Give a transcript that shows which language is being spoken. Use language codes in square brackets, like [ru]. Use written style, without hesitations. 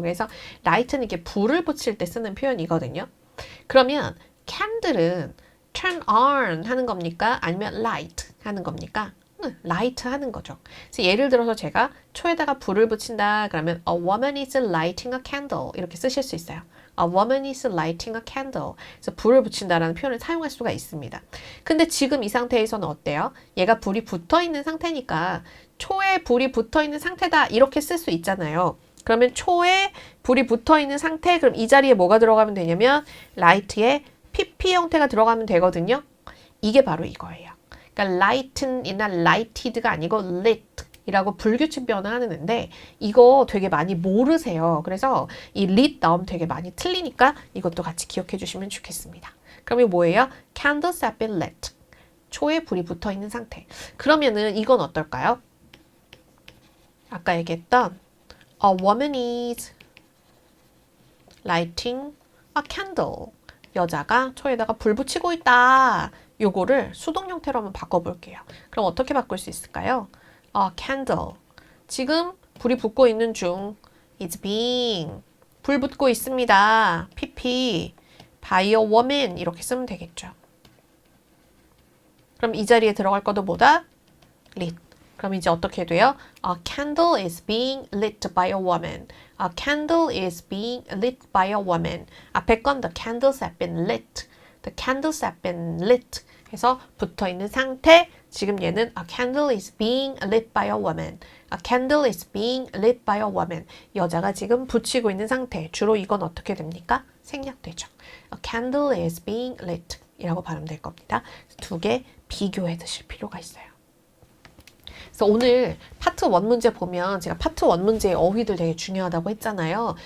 [ko] 그래서 라이트는 이렇게 불을 붙일 때 쓰는 표현이거든요. 그러면 candle은 turn on 하는 겁니까? 아니면 light 하는 겁니까? light 하는 거죠. 그래서 예를 들어서 제가 초에다가 불을 붙인다 그러면 [en] a woman is lighting a candle [ko] 이렇게 쓰실 수 있어요. [en] A woman is lighting a candle. [ko] 그래서 불을 붙인다라는 표현을 사용할 수가 있습니다. 근데 지금 이 상태에서는 어때요? 얘가 불이 붙어 있는 상태니까 초에 불이 붙어 있는 상태다 이렇게 쓸 수 있잖아요. 그러면 초에 불이 붙어 있는 상태 그럼 이 자리에 뭐가 들어가면 되냐면 light에 pp 형태가 들어가면 되거든요. 이게 바로 이거예요. 그러니까 light이나 lighted가 아니고 lit 이라고 불규칙 변화하는데 이거 되게 많이 모르세요. 그래서 이 lit 나오면 되게 많이 틀리니까 이것도 같이 기억해 주시면 좋겠습니다. 그럼 이거 뭐예요? [en] Candles have been lit. [ko] 초에 불이 붙어 있는 상태. 그러면은 이건 어떨까요? 아까 얘기했던 [en] A woman is lighting a candle. [ko] 여자가 초에다가 불 붙이고 있다. 요거를 수동 형태로 한번 바꿔볼게요. 그럼 어떻게 바꿀 수 있을까요? candle. 지금 불이 붙고 있는 중. [en] It's being. [ko] 불 붙고 있습니다. pp. [en] by a woman. [ko] 이렇게 쓰면 되겠죠. 그럼 이 자리에 들어갈 것도 뭐다? lit. 그럼 이제 어떻게 돼요? [en] A candle is being lit by a woman. A candle is being lit by a woman. [ko] 앞에 건 [en] the candles have been lit. The candles have been lit. [ko] 해서 붙어있는 상태. 지금 얘는 [en] a candle is being lit by a woman. A candle is being lit by a woman. [ko] 여자가 지금 붙이고 있는 상태. 주로 이건 어떻게 됩니까? 생략되죠. [en] A candle is being lit. [ko] 이라고 발음될 겁니다. 두 개 비교해 두실 필요가 있어요. 그래서 오늘 파트 1 문제 보면 제가 파트 1 문제의 어휘들 되게 중요하다고 했잖아요.